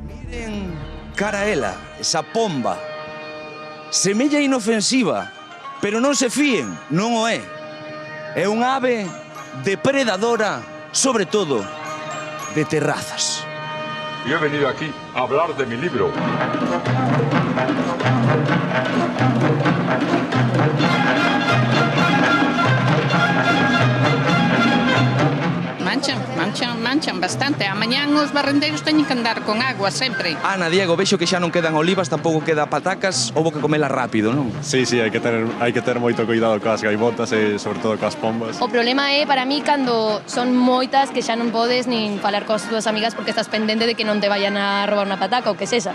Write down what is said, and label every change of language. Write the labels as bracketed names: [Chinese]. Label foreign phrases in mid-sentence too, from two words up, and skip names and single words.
[Galician] Cara a ela, esa pomba. Semella inofensiva, pero non se fíen, non o é. É unha ave depredadora, sobre todo, de terrazas. [Spanish] Yo he venido aquí a hablar de mi libro. [Galician] Manchan bastante. Amanhã os barrendeiros teñen que andar con agua sempre. Ana, Diego, vexo que xa non quedan olivas, tampouco queda patacas, houbo que comelas rápido, non? Sí, hai que ter moito cuidado coas gaivotas e sobre todo coas pombas. O problema é para mí cando son moitas que xa non podes nin falar coas túas amigas porque estás pendente de que non te vayan a roubar unha pataca ou que sexa.